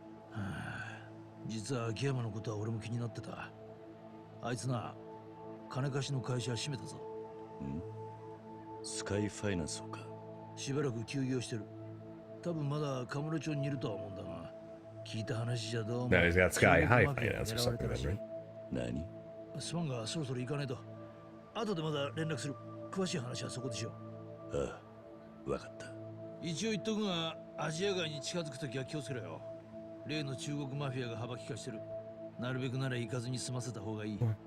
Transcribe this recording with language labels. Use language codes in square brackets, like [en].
[ja] はあ、実は秋山のことは俺も気になってた。あいつな、金貸しの会社閉めたぞ。ん？スカイファイナンスをか。しばらく休業してる。多分まだカムロ町にいるとは思うんだが、聞いた話じゃどうも。 [en] No, he's got Sky High Finance or something, right? [ja] 何？すまんがそろそろ行かないと。後でまだ連絡する。詳しい話はそこでしよう。ああ、わかった。一応言っとくが、アジア街に近づくときは気をつけろよ。例の中国マフィアが幅利かしてる。なるべくなら行かずに済ませた方がいい。